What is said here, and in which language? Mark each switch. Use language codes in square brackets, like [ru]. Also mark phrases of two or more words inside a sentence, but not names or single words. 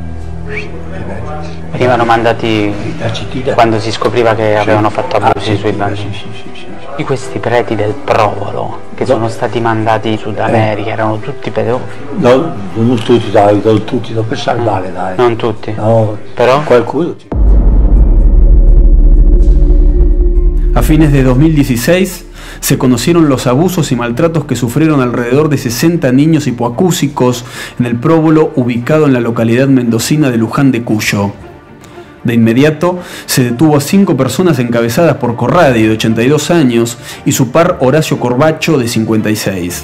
[it] Venivano mandati quando si scopriva che avevano fatto abusi sui bambini. Di questi preti del Provolo che sono stati mandati in Sud America erano tutti pedofili? No, non tutti, dai, non pensare male, dai. Non tutti? No, però qualcuno. [es] A fines de 2016 se conocieron los abusos y maltratos que sufrieron alrededor de 60 niños hipoacúsicos en el Próbolo ubicado en la localidad mendocina de Luján de Cuyo. De inmediato se detuvo a 5 personas encabezadas por Corradi, de 82 años, y su par Horacio Corbacho, de 56.